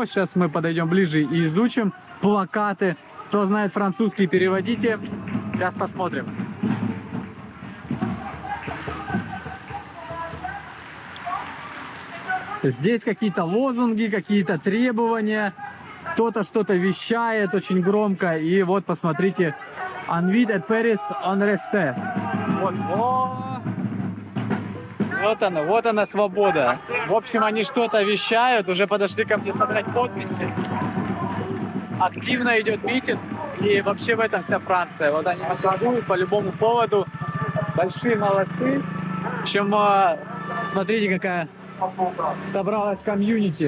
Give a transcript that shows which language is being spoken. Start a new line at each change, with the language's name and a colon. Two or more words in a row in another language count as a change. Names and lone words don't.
Russian: Сейчас мы подойдем ближе и изучим плакаты. Кто знает французский, переводите. Сейчас посмотрим. Здесь какие-то лозунги, какие-то требования. Кто-то что-то вещает очень громко. И вот посмотрите.
French: «En vide et Paris en reste».
Russian: Вот. Вот она свобода. В общем, они что-то вещают, уже подошли ко мне собрать подписи. Активно идет митинг, и вообще в этом вся Франция. Вот они атакуют по любому поводу. Большие молодцы. Причем, смотрите, какая собралась комьюнити.